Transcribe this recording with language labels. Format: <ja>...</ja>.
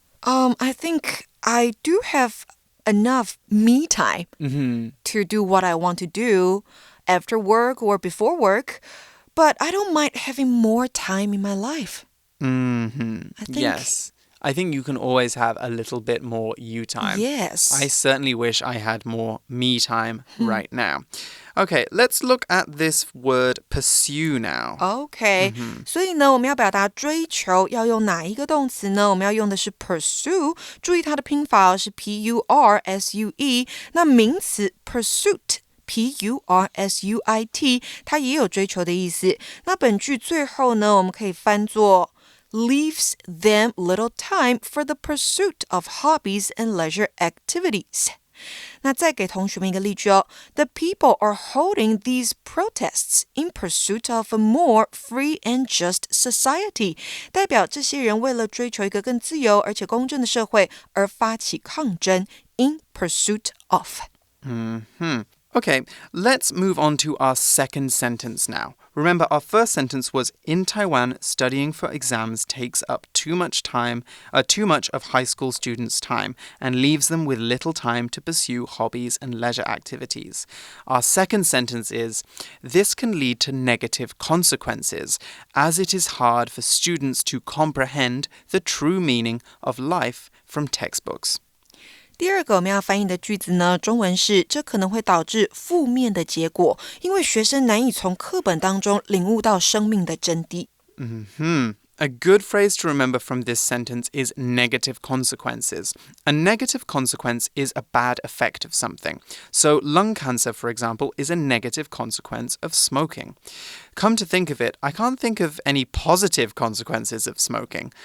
<en>I think I do have enough me time to do what I want to do after work or before work.But I don't mind having more time in my life. Yes. I think you can always have a little bit more you time. Yes. I certainly wish I had more me time right now. Okay, let's look at this word pursue now. Okay.</en> <zh>所以呢，我们要表达追求要用哪一个动词呢？我们要用的是 pursue， 注意它的拼法是 P-U-R-S-U-E。那名词 pursuit。P-U-R-S-U-I-T 它也有追求的意思。那本句最后呢，我们可以翻作</zh> <en>leaves them little time for the pursuit of hobbies and leisure activities.</en> <zh>那再给同学们一个例句哦。</zh> <en>The people are holding these protests in pursuit of a more free and just society.</en> <zh>代表这些人为了追求一个更自由而且公正的社会而发起抗争</zh> <en>in pursuit of.Okay, let's move on to our second sentence now. Remember, our first sentence was, in Taiwan, studying for exams takes up too much of high school students' time and leaves them with little time to pursue hobbies and leisure activities. Our second sentence is, this can lead to negative consequences, as it is hard for students to comprehend the true meaning of life from textbooks.</en> <zh>第二个我们要翻译的句子呢，中文是这可能会导致负面的结果，因为学生难以从课本当中领悟到生命的真谛。</zh> <en>A good phrase to remember from this sentence is negative consequences. A negative consequence is a bad effect of something. So lung cancer, for example, is a negative consequence of smoking. Come to think of it, I can't think of any positive consequences of smoking.</en>